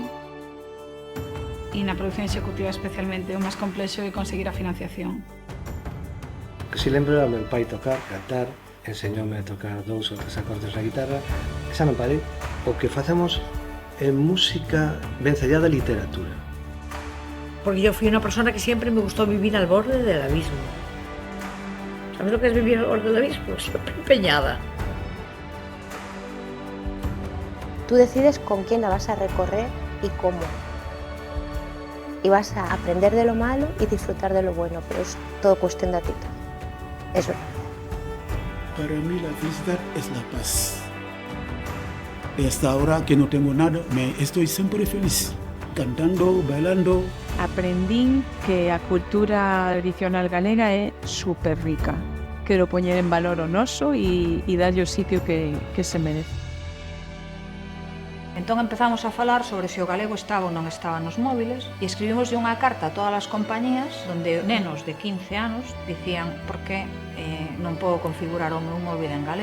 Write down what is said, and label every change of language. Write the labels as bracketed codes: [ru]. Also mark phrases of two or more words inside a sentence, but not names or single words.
[gl] E na produción executiva especialmente o máis complexo é conseguir a financiación. Que si lembro a meu pai tocar, cantar, enseñoume a tocar 2 ou 3 acordes na guitarra, e xa non parei. O que facemos é música vencellada a literatura. [es] Porque yo fui una persona que siempre me gustó vivir al borde del abismo. ¿Sabes lo que es vivir al borde del abismo? Siempre empeñada. Tú decides con quién la vas a recorrer y cómo. Y vas a aprender de lo malo y disfrutar de lo bueno, pero es todo cuestión de actitud. Eso. Para mí la felicidad es la paz. Y hasta ahora que no tengo nada, estoy siempre feliz, cantando, bailando. [gl] Aprendín que a cultura tradicional galega é super rica. Quero poñer en valor o noso e darlle o sitio que se merece. Entón empezamos a falar sobre se o galego estaba ou non estaba nos móviles e escribimos unha carta a todas as compañías onde nenos de 15 anos dicían por que non podo configurar o meu móvil en galego.